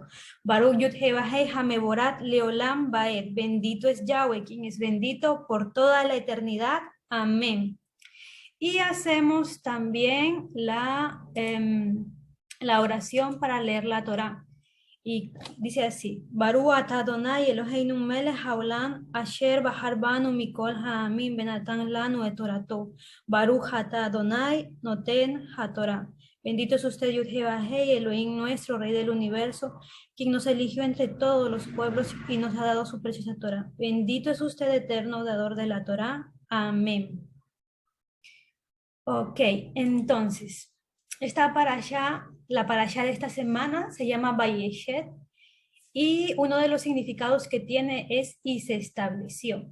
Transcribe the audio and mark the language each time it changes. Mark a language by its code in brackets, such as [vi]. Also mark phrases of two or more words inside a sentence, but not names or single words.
[he] ברוך יוד הא ואו הא המבורך לעולם ועד, [es] bendito es Yahweh, quien es bendito por toda la eternidad. Amén. Y hacemos también la oración para leer la Torá. Y dice así, [he] ברוך אתה אדוני אלוהינו מלך העולם אשר בחר בנו מכל העמים ונתן לנו את תורתו. ברוך אתה אדוני נותן התורה. [es] Bendito es usted, Yud-Heh-Vah-Heh, Elohim nuestro, Rey del universo, quien nos eligió entre todos los pueblos y nos ha dado su preciosa Torah. Bendito es usted, eterno dador de la Torah. Amén. Ok, entonces, esta parashá, la parashá de esta semana se llama Vayeshet y uno de los significados que tiene es y se estableció.